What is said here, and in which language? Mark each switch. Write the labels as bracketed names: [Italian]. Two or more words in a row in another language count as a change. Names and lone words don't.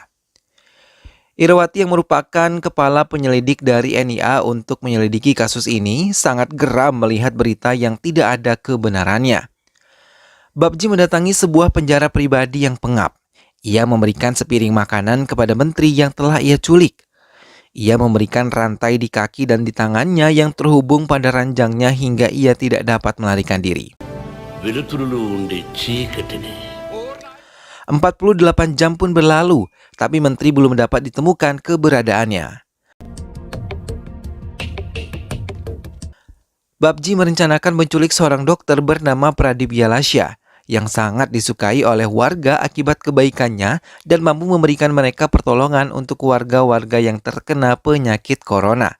[Indonesian] Irawati yang merupakan kepala penyelidik dari NIA untuk menyelidiki kasus ini sangat geram melihat berita yang tidak ada kebenarannya. Babji mendatangi sebuah penjara pribadi yang pengap. Ia memberikan sepiring makanan kepada menteri yang telah ia culik. Ia memberikan rantai di kaki dan di tangannya yang terhubung pada ranjangnya hingga ia tidak dapat melarikan diri. [Telugu] వెలుతురులో ఉండే చీకటిని [Indonesian] 48 jam pun berlalu, tapi menteri belum dapat ditemukan keberadaannya. Babji merencanakan menculik seorang dokter bernama Pradip Yalasha yang sangat disukai oleh warga akibat kebaikannya dan mampu memberikan mereka pertolongan untuk warga-warga yang terkena penyakit corona.